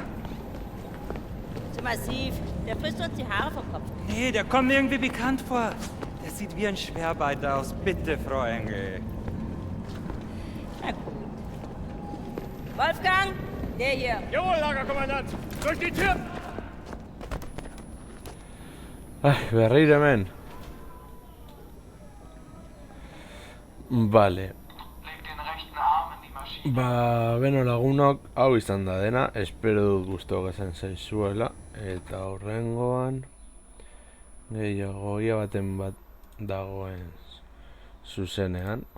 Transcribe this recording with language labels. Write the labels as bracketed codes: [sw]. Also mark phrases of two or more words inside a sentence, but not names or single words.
[de] Zu massiv. Der frisst uns die Haare vom Kopf. Nee, der kommt mir irgendwie bekannt vor. Der sieht wie ein Schwerbeiter aus. Bitte, Frau Engel. Na gut. Wolfgang, der hier. Jawohl, Lagerkommandant. Durch die Tür! [eu] Berriro hemen. Vale. Beno lagunok, hau izan da dena, espero dut gusto gezen zaizuela, eta horrengoan gehiago ia baten bat dagoen zuzenean.